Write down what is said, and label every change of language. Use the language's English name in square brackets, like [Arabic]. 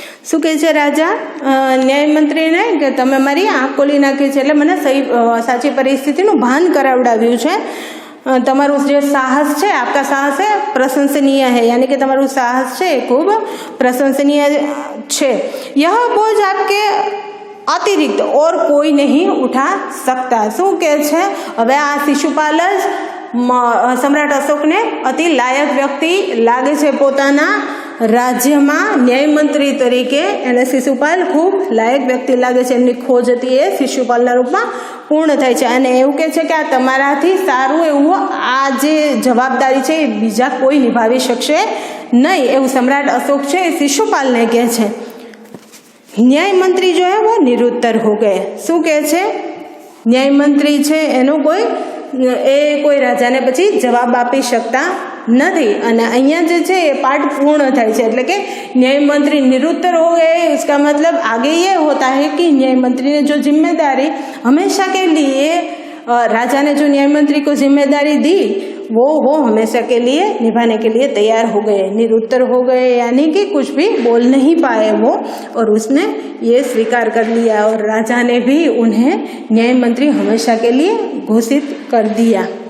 [Gujarati] શું કહે છે રાજા ન્યાયમંત્રીને કે તમે મારી આંખ ખોલી નાખી છે, એટલે મને સાચી પરિસ્થિતિનું ભાન કરાવડાવ્યું છે. તમારું જે સાહસ છે, [Hindi] આપકા સાહસ है प्रशंसनीय है, यानी कि [Gujarati] તમારું સાહસ છે એ ખૂબ પ્રશંસનીય છે. [Hindi] यह बोझ आपके अतिरिक्त और कोई नहीं उठा सकता. [Gujarati] શું કહે છે હવે આ શિશુપાલ જ સમ્રાટ અશોકને અતિ લાયક વ્યક્તિ લાગે છે પોતાના રાજ્યમાં ન્યાયમંત્રી તરીકે. એને શિશુપાલ ખૂબ લાયક વ્યક્તિ લાગે છે. એમની ખોજ હતી એ શિશુપાલના રૂપમાં પૂર્ણ થાય છે, અને એવું કહે છે કે આ તમારાથી સારું એવું આ જે જવાબદારી છે એ બીજા કોઈ નિભાવી શકશે નહીં, એવું સમ્રાટ અશોક છે એ શિશુપાલને કહે છે. [Hindi] न्यायमंत्री जो है वो निरुत्तर हो गए. [Gujarati] શું કહે છે ન્યાયમંત્રી છે એનો કોઈ રાજાને પછી જવાબ આપી શકતા नहीं. અને અહીંયા જે છે એ પાઠ પૂર્ણ થાય છે, એટલે કે [Hindi] न्यायमंत्री निरुत्तर हो गए. इसका मतलब आगे ये होता है कि न्यायमंत्री ने जो जिम्मेदारी हमेशा के लिए राजा ने जो न्यायमंत्री को जिम्मेदारी दी वो हमेशा के लिए निभाने के लिए तैयार हो गए. निरुत्तर हो गए यानी कि कुछ भी बोल नहीं पाए वो, और उसने ये स्वीकार कर लिया, और राजा ने भी उन्हें न्यायमंत्री हमेशा के लिए घोषित कर दिया.